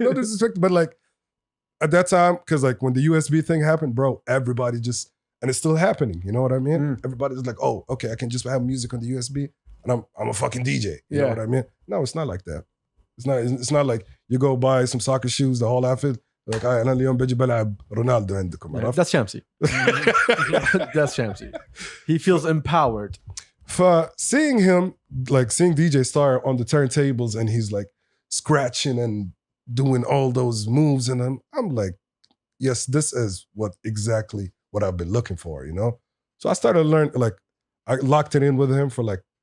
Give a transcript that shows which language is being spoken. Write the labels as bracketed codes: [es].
[en] No disrespect, but like at that time, because like when the USB thing happened, bro, everybody just, and it's still happening. You know what I mean? Everybody's like, oh, okay, I can just have music on the USB, and I'm a fucking DJ. You know what I mean? No, it's not like that. It's not like you go buy some soccer shoes, the whole outfit. Like, [ar] أنا اليوم بجي بلعب رونالدو عندكم. عرفت؟ [en] That's Shamsi. That's Shamsi. He feels empowered. For seeing him, like seeing DJ Star on the turntables and he's like scratching and doing all those moves and I'm like, yes, this is exactly what I've been looking for, you know? So I started learning, like I locked it in with him for like